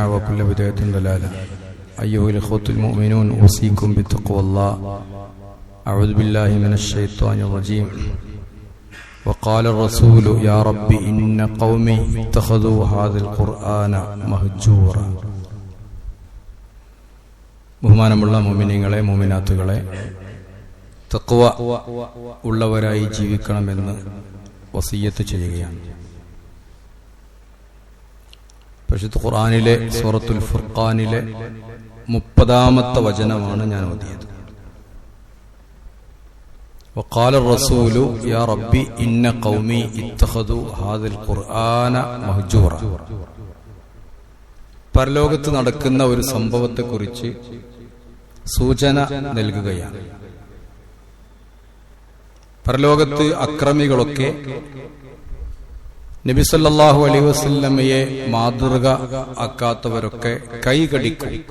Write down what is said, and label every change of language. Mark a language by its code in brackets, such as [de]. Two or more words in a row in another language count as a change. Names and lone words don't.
[ar] وكل بدعة ضلالة أيها الإخوة المؤمنون أوصيكم بتقوى الله أعوذ بالله من الشيطان الرجيم وقال الرسول يا رب إن قومي اتخذوا هذا القرآن مهجورا [ml] ബഹുമാനമുള്ള മുഅ്മിനീങ്ങളെ മുഅ്മിനാത്തുകളെ തഖ്വ ഉള്ളവരായി ജീവിക്കണമെന്ന് വസിയ്യത്ത് ചെയ്യുകയാണ്. പരിശുദ്ധ ഖുർആനിലെ സൂറത്തുൽ ഫുർഖാനിലെ 30-ാമത്തെ വചനമാണ് ഞാൻ ഓതിയത്. [ar] وقال الرسول يا ربي إن قومي اتخذوا هذا القرآن مهجورا. [ml] പരലോകത്ത് നടക്കുന്ന ഒരു സംഭവത്തെക്കുറിച്ച് സൂചന നൽകുകയാണ്. പരലോകത്ത് അക്രമികളൊക്കെ നബി [ar] صلى الله عليه وسلم [ml] മാതൃക ആക്കാത്തവരൊക്കെ കൈകടിക്കും.